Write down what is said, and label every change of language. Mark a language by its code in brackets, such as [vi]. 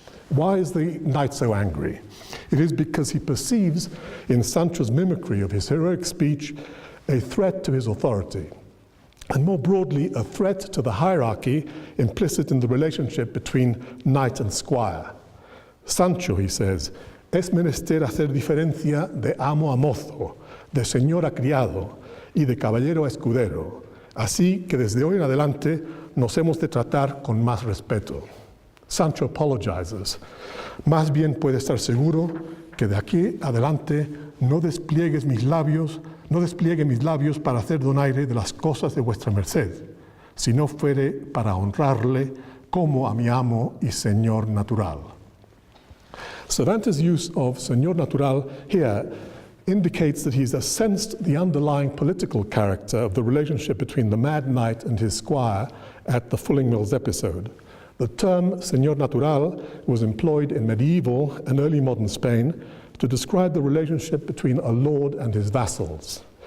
[en] Why is the knight so angry? It is because he perceives in Sancho's mimicry of his heroic speech a threat to his authority, and more broadly, a threat to the hierarchy implicit in the relationship between knight and squire. [es] Sancho, [en] he says, [es] es menester hacer diferencia de amo a mozo, de señor a criado y de caballero a escudero, así que desde hoy en adelante nos hemos de tratar con más respeto. [en] Sancho apologizes. [es] Más bien puede estar seguro que de aquí adelante no despliegue mis labios para hacer donaire de las cosas de vuestra merced, si no fuere para honrarle como a mi amo y señor natural. [en] Cervantes' use of señor natural here indicates that he's sensed the underlying political character of the relationship between the mad knight and his squire at the Fulling Mills episode. The term señor natural was employed in medieval and early modern Spain to describe the relationship between a lord and his vassals.